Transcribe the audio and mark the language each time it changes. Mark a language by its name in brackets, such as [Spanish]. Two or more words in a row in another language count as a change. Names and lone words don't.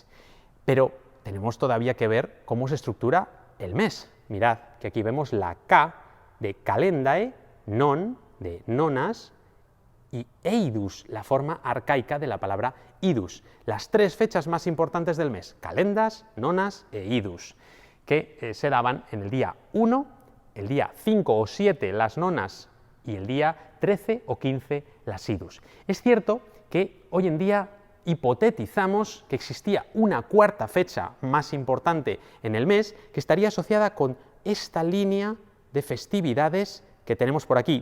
[Spanish] Pero tenemos todavía que ver cómo se estructura el mes. Mirad que aquí vemos la K de calendae, non de nonas y eidus, la forma arcaica de la palabra idus. Las tres fechas más importantes del mes, calendas, nonas e idus, que se daban en el día 1, el día 5 o 7 las nonas y el día 13 o 15 las idus. Es cierto que hoy en día hipotetizamos que existía una cuarta fecha más importante en el mes que estaría asociada con esta línea de festividades que tenemos por aquí.